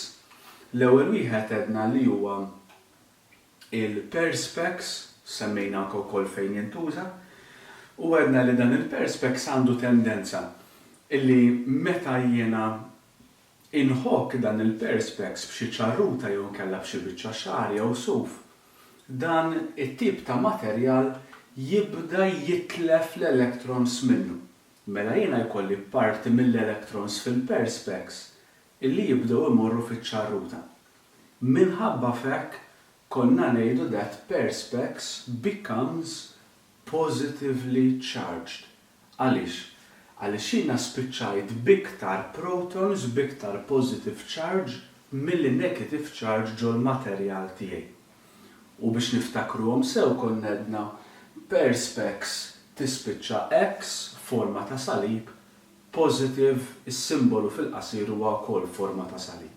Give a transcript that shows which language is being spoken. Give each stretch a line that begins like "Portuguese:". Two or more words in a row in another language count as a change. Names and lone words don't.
Maltese: L-ewwel wieħed għedna li huwa il-perspex, semmejna anke wkoll fejn jintuża, u għedna li dan il-perspex għandu tendenza illi meta jiena inħokk dan il-perspex b'xi ċarruta jew nkella b'xi biċċa xagħar jew suf, dan it-tip ta' materjal jibda jitlef l-electrons minnu. Mela jiena jkolli parti mill-electrons fil-perspex illi jibdew imorru fiċ-ċarruta. Minħabba f'hekk konna ngħidu
English: that perspex becomes positively charged.
Maltese: Għaliex? Għaliex jiena spiċċajt biktar protons, biktar
English: positive charge
Maltese: milli
English: negative charge
Maltese: ġol materjal tiegħi. U biex niftakruhom sew konna għedna perspex tispiċċa X forma ta' salib, positive is-simbolu fil-qasir huwa wkoll forma ta' salib.